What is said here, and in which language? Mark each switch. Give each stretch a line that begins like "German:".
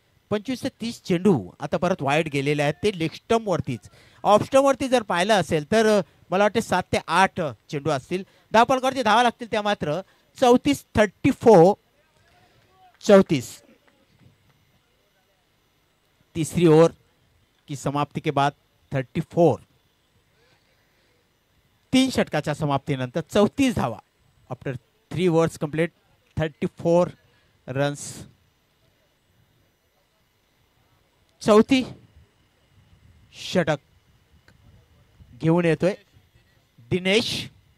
Marathi: 25 ते 30 चेंडू आता परत वाईड गेलेले आहेत ते लेग स्टंप वरतीच. ऑफ स्टंप वरती जर पाहिलं असेल तर मला वाटते 7 ते 8 चेंडू असतील. धावफलकावरती धावा लागतील त्या मात्र 34.
Hindi: तीसरी ओवर की समाप्ति के बाद 34.
Marathi: 3 षटकाच्या समाप्तीनंतर 34 धावा.
English: After 3 overs complete 34 runs.
Marathi: चौथी षटक घेऊन येतोय दिनेश.